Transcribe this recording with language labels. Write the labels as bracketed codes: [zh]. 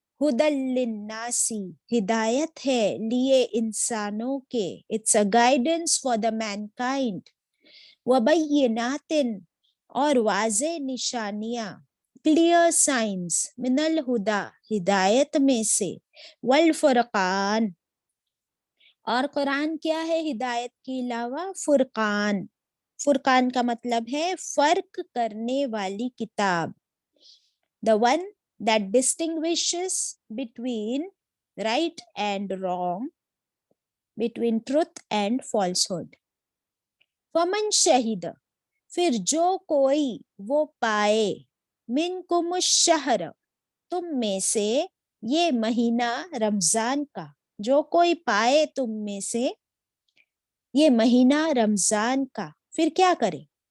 [ar] हुदल लिन्नासी [hi] हिदायत है लिए इंसानों के, [en] it's a guidance for the mankind, [ar] वबय्यिनातिन [hi] और वाज़े निशानियां, क्लियर साइंस, [ar] मिनल हुदा [hi] हिदायत में से, [ar] वल फुरकान [hi] और कुरान क्या है हिदायत के अलावा? फुरकान, फुरकान का मतलब है फर्क करने वाली किताब, [en] the one that distinguishes between right and wrong, between truth and falsehood. [ar] फमन शहीद [hi] फिर जो कोई वो पाए, [ar] मिनकुम शहर [hi] तुम में से, ये महीना रमजान का, जो कोई पाए तुम में से ये महीना रमजान का, फिर क्या करे?